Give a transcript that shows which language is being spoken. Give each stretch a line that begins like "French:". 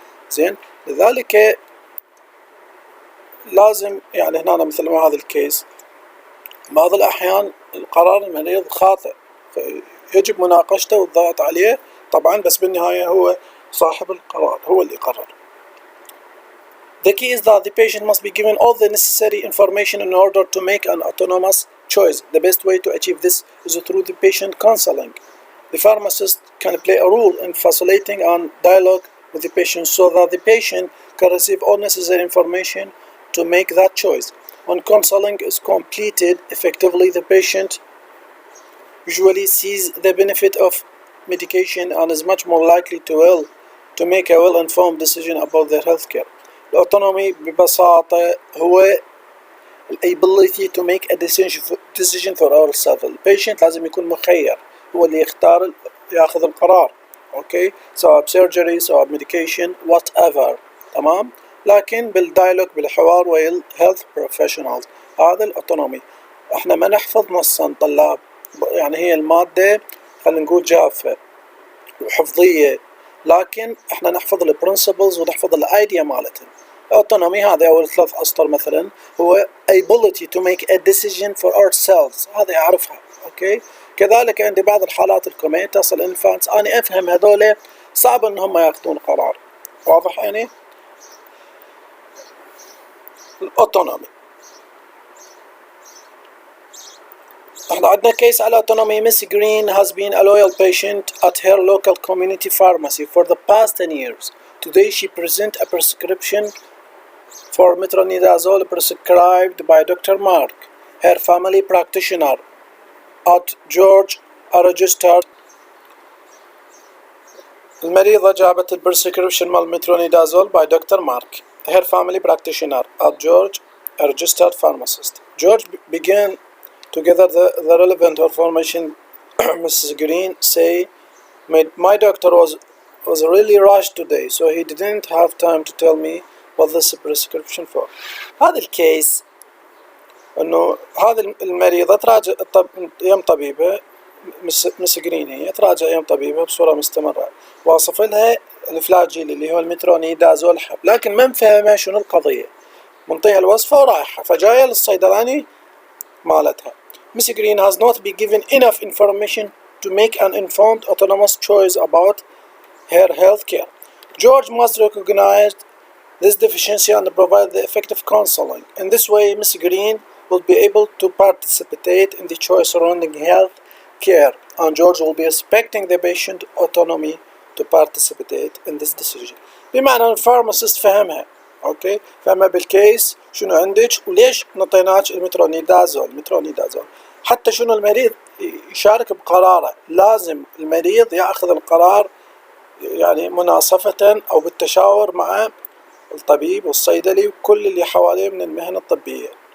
Arabic: زين، لذلك لازم يعني هنا مثل ما هذا الكيس بعض الأحيان القرار المريض خاطئ، فيجب مناقشته والضغط عليه طبعا، بس بالنهاية هو صاحب القرار، هو اللي يقرر.
English: The key is that the patient must be given all the necessary information in order to make an autonomous choice. The best way to achieve this is through the patient counseling. The pharmacist can play a role in facilitating a dialogue with the patient so that the patient can receive all necessary information to make that choice. When counseling is completed effectively, the patient usually sees the benefit of medication and is much more likely to make a well-informed decision about their health care.
Arabic: الأوتونومي ببساطة هو
English: ability to make a decision for ourselves.
Arabic: البيشنت لازم يكون مخير، هو اللي يختار، ياخذ القرار، اوكي، سواء بسيرجري سواء بميديكيشن whatever، تمام. لكن بالدايلوج، بالحوار ويا الهيلث بروفيشنالز. هذا الأوتونومي. احنا ما نحفظ نصا طلاب، يعني هي المادة خلينا نقول جافة وحفظية، لكن احنا نحفظ البرنسبلز ونحفظ الايديا مالتها. autonomy هذا أول 3 أسطر مثلا هو
English: ability to make a decision for ourselves،
Arabic: هذا أعرفها، أوكي. كذلك عندي بعض الحالات الكوميتاس، الانفانتس، أنا أفهم هذول صعب أنهم يأخذون قرار، واضح يعني. الأوتونومي احنا عندنا كيس على autonomy.
English: Miss Green has been a loyal patient at her local community pharmacy for the past 10 years. Today she presents a prescription for metronidazole prescribed by Dr. Mark, her family practitioner at George, a registered.
Arabic: المريضة جابت البرسكريبشن مال مترونيدازول by Dr.
English: Mark, her family practitioner, at George, a registered pharmacist. George began to gather the relevant information. Mrs. Green say, my doctor was really rushed today, so he didn't have time to tell me what this prescription for.
Arabic: هذا الكيس انه هذه المريضة تراجع يم طبيبة مس جرين، هي تراجع يم طبيبة بصورة مستمرة، واصف لها الفلاجيل اللي هو المترونيدازول حب، لكن ما مفهمها شنو القضية، منطيها الوصفة ورايحة، فجاية للصيدلاني مالتها.
English: Miss Green has not been given enough information to make an informed autonomous choice about her health care. George must recognize this deficiency and provide the effective counseling. In this way, Miss Green will be able to participate in the choice surrounding health care, and George will be respecting the patient autonomy to participate in this decision.
Arabic: بمعنى الفارماسيست فهمها، اوكي، فهمها بالكيس شنو عندك وليش نطيناك المترونيدازول، حتى شنو المريض يشارك بقراره، لازم المريض ياخذ القرار يعني مناصفة او بالتشاور مع الطبيب والصيدلي وكل اللي حواليه من المهن الطبية.